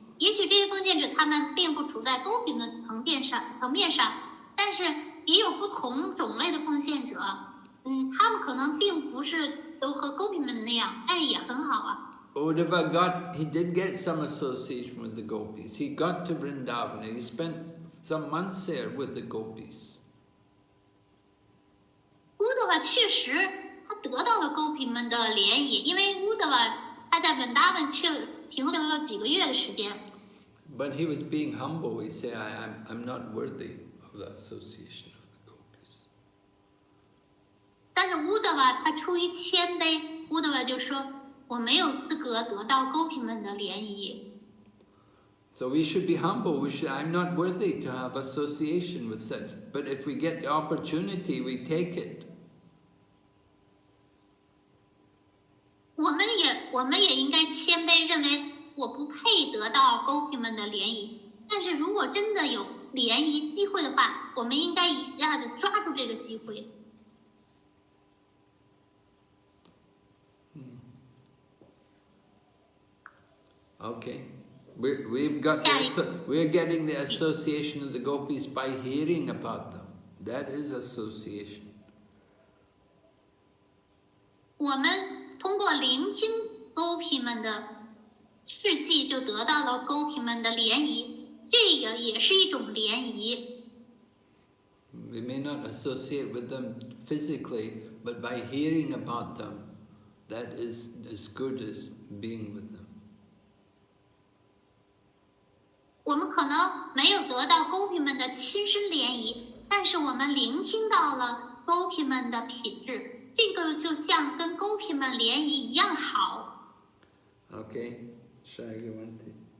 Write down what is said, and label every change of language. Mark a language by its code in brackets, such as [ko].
[zh] 也许这些奉献者他们并不处在Gopi们的层面上，但是也有不同种类的奉献者，他们可能并不是都和Gopi们那样，但是也很好啊。 [en] Uddhava he did get some association with the gopis. He got to Vrindavan and he spent some months there with the gopis. [zh] Uddhava 确实他得到了Gopi们的联谊，因为Uddhava他在Vrindavan停留了几个月的时间。 [en] But he was being humble. He said, I'm not worthy of the association of the gopis. [zh] 但是Uddhava他出于谦卑，Uddhava就说我没有资格得到Gopi们的联谊。 [en] So we should be humble. I'm not worthy to have association with such. But if we get the opportunity, we take it. [zh] 我们也应该谦卑，认为我不配得到Gopi们的联谊。但是如果真的有联谊机会的话，我们应该一下子抓住这个机会。 [en] Okay. We're getting the association of the gopis by hearing about them. That is association. [zh] 我们通过聆听Gopi们的事迹，就得到了Gopi们的联谊，这个也是一种联谊。 [en] We may not associate with them physically, but by hearing about them, that is as good as being with them. [zh] 我们可能没有得到Gopi们的亲身联谊，但是我们聆听到了Gopi们的品质，这个就像跟Gopi们联谊一样好。 Okay, 下一个问题。